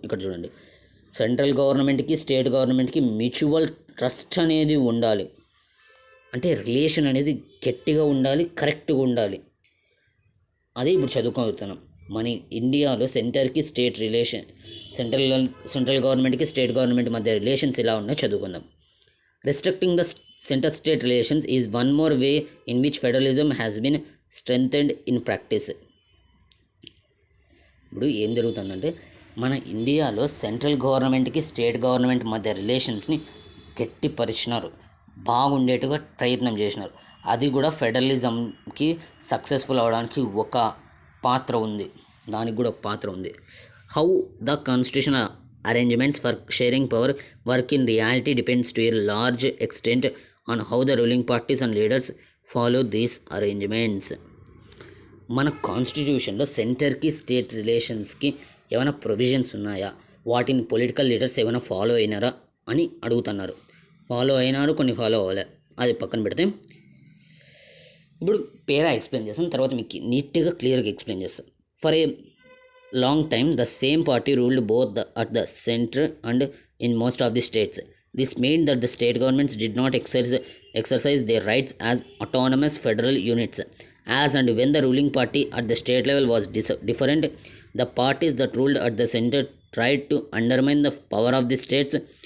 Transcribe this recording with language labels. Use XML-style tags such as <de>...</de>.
<te>ఇక్కడ చూడండి, సెంట్రల్ గవర్నమెంట్కి స్టేట్ గవర్నమెంట్కి మ్యూచువల్ ట్రస్ట్ అనేది ఉండాలి. అంటే రిలేషన్ అనేది గట్టిగా ఉండాలి, కరెక్ట్గా ఉండాలి. అదే ఇప్పుడు చదువుకోతున్నాం. మన ఇండియాలో సెంటర్కి స్టేట్ రిలేషన్, సెంట్రల్ గవర్నమెంట్కి స్టేట్ గవర్నమెంట్ మధ్య రిలేషన్స్ ఎలా ఉన్నాయో చదువుకుందాం.</te> <en>Restricting the center-state relations is one more way in which federalism has been strengthened in practice.</en> <te>ఇప్పుడు ఏం జరుగుతుందంటే మన ఇండియాలో సెంట్రల్ గవర్నమెంట్కి స్టేట్ గవర్నమెంట్ మధ్య రిలేషన్స్ని గట్టిపరిచినారు, బాగుండేట్టుగా ప్రయత్నం చేసినారు. అది కూడా ఫెడరలిజంకి సక్సెస్ఫుల్ అవడానికి ఒక పాత్ర ఉంది, దానికి కూడా ఒక పాత్ర ఉంది.</te> <en>How the constitution arrangements for sharing power work in reality depends to a large extent on how the ruling parties and leaders follow these arrangements.</en> <te>మన కాన్స్టిట్యూషన్లో సెంటర్కి స్టేట్ రిలేషన్స్కి ఏమైనా ప్రొవిజన్స్ ఉన్నాయా, వాటిని పొలిటికల్ లీడర్స్ ఏమైనా ఫాలో అయినారా అని అడుగుతున్నారు. ఫాలో అయినారు, కొన్ని ఫాలో అవ్వలే, అది పక్కన పెడితే ఇప్పుడు పేరా ఎక్స్ప్లెయిన్ చేస్తాం, తర్వాత మీకు నీట్గా క్లియర్గా ఎక్స్ప్లెయిన్ చేస్తాం.</te> <en>For a long time the same party ruled both at the center and in most of the states. This meant that the state governments did not exercise their rights as autonomous federal units. As and when the ruling party at the state level was different, the parties that ruled at the center tried to undermine the power of the states.</en>